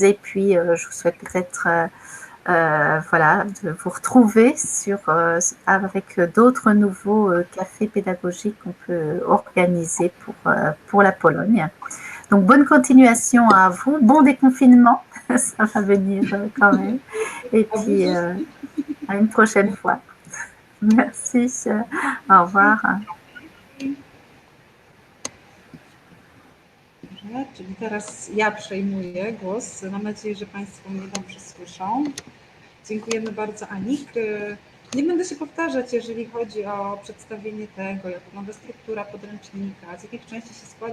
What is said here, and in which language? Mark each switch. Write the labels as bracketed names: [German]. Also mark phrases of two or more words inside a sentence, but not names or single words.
[French] Et puis, je vous souhaite peut-être voilà, de vous retrouver avec d'autres nouveaux cafés pédagogiques qu'on peut organiser pour la Pologne. Donc, bonne continuation à vous, bon déconfinement, ça va venir quand même. Et puis, à une prochaine fois. Merci, au revoir. [Polish] Czyli teraz ja przejmuję głos. Mam nadzieję, że Państwo mnie dobrze słyszą. Dziękujemy bardzo, Anik. Nie będę się powtarzać, jeżeli chodzi o przedstawienie tego, jak wygląda struktura podręcznika, z jakich części się składa.